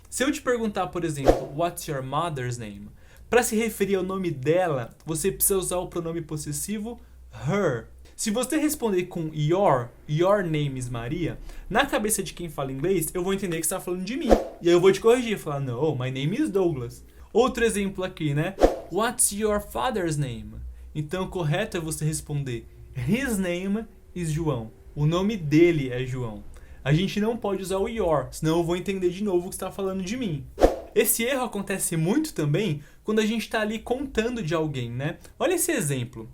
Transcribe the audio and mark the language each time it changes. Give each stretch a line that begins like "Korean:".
Portuguese: Se eu te perguntar, por exemplo,
English: what's your mother's name?
Portuguese: Para se referir ao nome dela, você precisa usar o pronome possessivo her. Se você responder com
English: your name is Maria,
Portuguese: na cabeça de quem fala inglês, eu vou entender que você está falando de mim. E aí eu vou te corrigir, falar,
English: no, my name is Douglas.
Portuguese: Outro exemplo aqui, né?
English: What's your father's name?
Portuguese: Então o correto é você responder,
English: his name is João.
Portuguese: O nome dele é João. A gente não pode usar o your, senão eu vou entender de novo que você está falando de mim. Esse erro acontece muito também quando a gente está ali contando de alguém, né? Olha esse exemplo.